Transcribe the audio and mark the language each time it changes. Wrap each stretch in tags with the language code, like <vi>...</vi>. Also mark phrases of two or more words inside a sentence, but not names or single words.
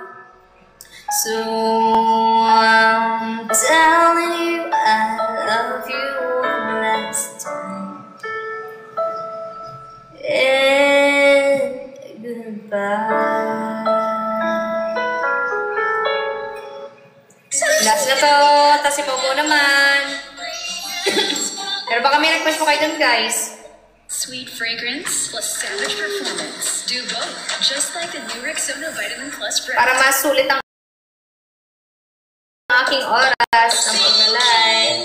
<en>So I'm telling you I love you one last time, and goodbye.</en> <tl>Last na to. Tapos si Momo naman. Pero baka may request po kayo dun, guys.</tl> <en>Sweet fragrance plus savage performance. Do both, just like the new Rexona Vitamin Plus breath.</en> <tl>Para masulit ang aking oras ng pag-live.</tl>